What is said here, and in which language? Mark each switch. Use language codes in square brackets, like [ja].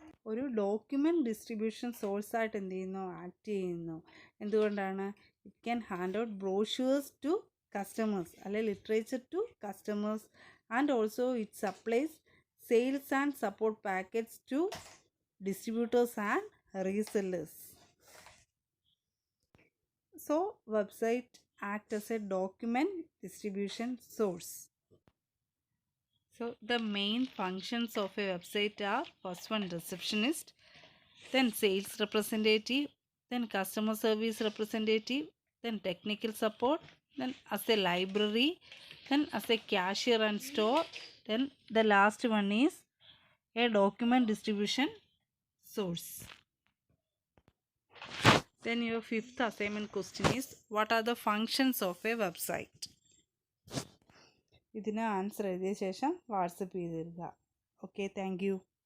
[ml] ഒരു document distribution സോഴ്സായിട്ട് എന്ത് ചെയ്യുന്നു, ആക്ട് ചെയ്യുന്നു. എന്തുകൊണ്ടാണ്, [en] it can hand out brochures to customers [ml] അല്ലെങ്കിൽ [en] Literature to customers and also it supplies sales and support packets to distributors and resellers. So website act as a document distribution source. So the main functions of a website are: first one, receptionist, then sales representative, then customer service representative, then technical support, then as a library, then as a cashier and store, then the last one is a document distribution source. Then your fifth assignment question is, what are the functions of a website? [ml] ഇതിന് answer എഴുതിയ ശേഷം WhatsApp ചെയ്ത് തരിക. [en] Okay, thank you.